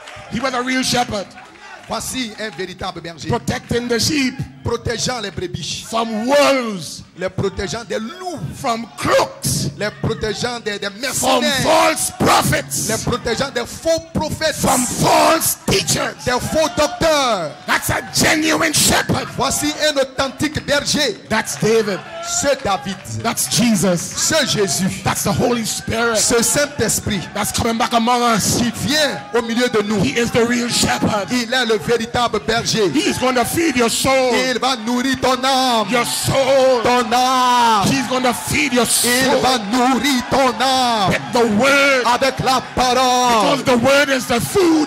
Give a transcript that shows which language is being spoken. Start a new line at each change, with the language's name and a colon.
English: He was a real shepherd,
French: Voici un véritable berger,
English: protecting the sheep
French: protégeant les brebis,
English: from wolves,
French: les protégeant des loups,
English: from crooks,
French: les protégeant des
English: from
French: mercenaires,
English: false
French: les
English: prophets,
French: protégeant des faux prophètes,
English: from false teachers.
French: des faux docteurs.
English: That's a genuine shepherd.
French: Voici un authentique berger,
English: That's David.
French: ce David,
English: That's Jesus.
French: ce Jésus,
English: That's the Holy Spirit.
French: ce Saint-Esprit
English: That's coming back among us.
French: qui vient au milieu de nous.
English: He is the real shepherd.
French: Il est le véritable berger.
English: He is going to feed your soul.
French: Il va nourrir ton âme,
English: Your soul.
French: ton âme.
English: He's going to feed your
French: Il
English: soul
French: va nourrir ton âme
English: with the word.
French: avec la parole.
English: Because the word is the food.